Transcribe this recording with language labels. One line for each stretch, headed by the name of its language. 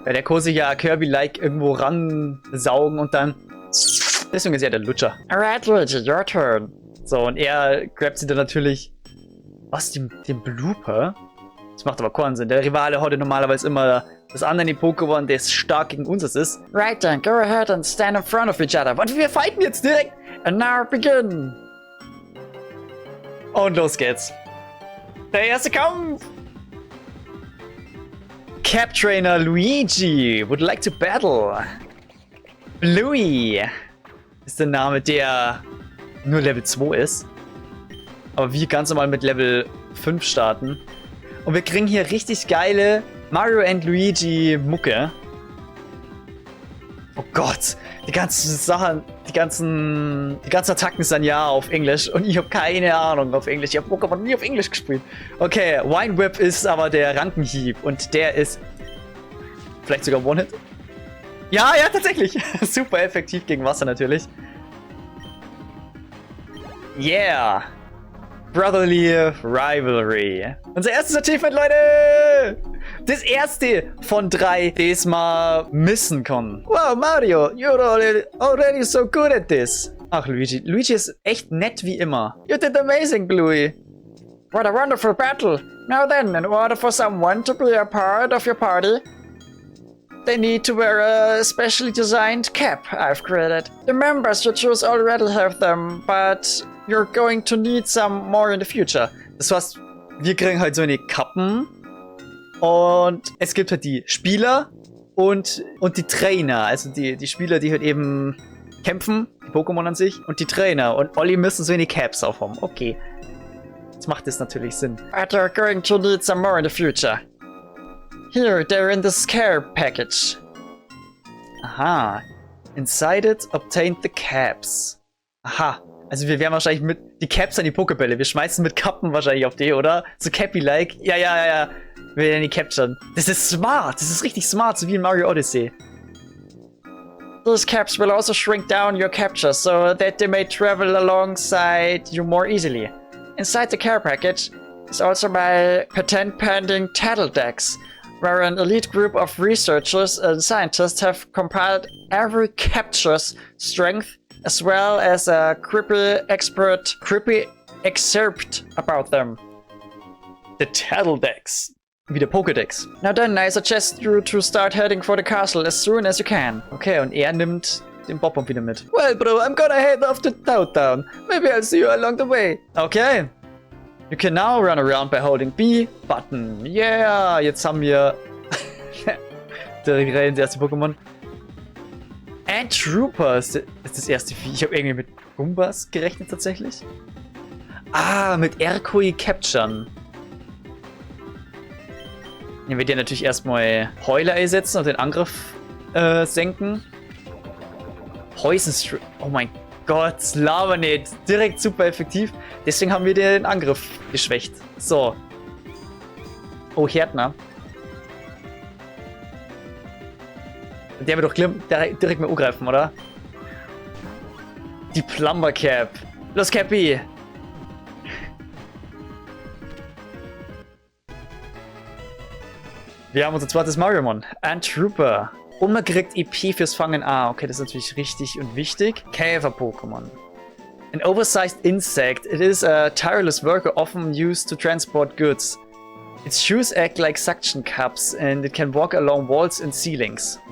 German: Weil der kann sich ja Kirby-like irgendwo ransaugen und dann... Deswegen ist er der Lutscher.
English: Alright, Luigi, your turn.
German: So, und er grabt sie dann natürlich... Was, den Blooper? Das macht aber keinen Sinn. Der Rivale hat ja normalerweise immer das andere Pokémon, das stark gegen uns ist.
English: Right then, go ahead and stand in front of each other.
German: Und wir fighten jetzt direkt.
English: And now begin.
German: Und los geht's. Der erste Kampf.
English: Cap Trainer Luigi would like to battle.
German: Bluey ist der Name, der nur Level 2 ist. Aber wir ganz normal mit Level 5 starten. Und wir kriegen hier richtig geile Mario and Luigi Mucke. Oh Gott, die ganzen Sachen, die ganzen Attacken sind ja auf Englisch und ich habe keine Ahnung auf Englisch. Ich habe Pokémon nie auf Englisch gespielt. Okay, Wine Whip ist aber der Rankenhieb und der ist vielleicht sogar One-Hit. Ja, ja, tatsächlich. Super effektiv gegen Wasser natürlich.
English: Yeah. Brotherly Rivalry.
German: Unser erstes Achievement, Leute! Das erste von 3, das wir missen können.
English: Wow, Mario, you're already so good at this.
German: Ach, Luigi. Luigi ist echt nett wie immer.
English: You did amazing, Bluey. What a wonderful battle. Now then, in order for someone to be a part of your party, they need to wear a specially designed cap I've created. The members you choose already have them, but you're going to need some more in the future.
German: Das heißt, wir kriegen halt so eine Kappen und es gibt halt die Spieler und die Trainer. Also die Spieler, die halt eben kämpfen, die Pokémon an sich, und die Trainer. Und Olli müssen so eine Caps aufhaben. Okay. Jetzt macht das natürlich Sinn.
English: But you're going to need some more in the future. Here, they're in the Scare package. Aha. Inside it, obtained the caps. Aha.
German: Also wir werden wahrscheinlich mit die Caps an die Pokebälle. Wir schmeißen mit Kappen wahrscheinlich auf die, oder? So Cappy-like. Ja. Wir werden die capturen. Das ist smart. Das ist richtig smart, so wie in Mario Odyssey.
English: These caps will also shrink down your capture so that they may travel alongside you more easily. Inside the care package is also my patent-pending Tattledex, where an elite group of researchers and scientists have compiled every capture's strength as well as a creepy excerpt about them.
German: The Tattledex. Wie der Pokédex.
English: Now then, I suggest you to start heading for the castle as soon as you can.
German: Okay, und er nimmt den Bob-Bomb wieder mit.
English: Well, bro, I'm gonna head off to Town. Maybe I'll see you along the way. Okay. You can now run around by holding B button.
German: Yeah, jetzt haben wir direkt das erste Pokémon. And Trooper ist das erste Vieh. Ich habe irgendwie mit Goombas gerechnet tatsächlich. Ah, mit Erkui Capturen. Dann wird ja natürlich erstmal Heuler einsetzen und den Angriff senken. Poison Stream. Oh mein Gott, laber nicht. Direkt super effektiv. Deswegen haben wir den Angriff geschwächt. So. Oh, Härtner. Der wird doch direkt mal angreifen, oder? Die Plumber Cap. Los, Cappy. Wir haben unser zweites Mariomon. And Trooper. Und man kriegt EP fürs Fangen. Ah, okay, das ist natürlich richtig und wichtig.
English: Käfer-Pokémon. An oversized insect. It is a tireless worker often used to transport goods. Its shoes act like suction cups and it can walk along walls and ceilings.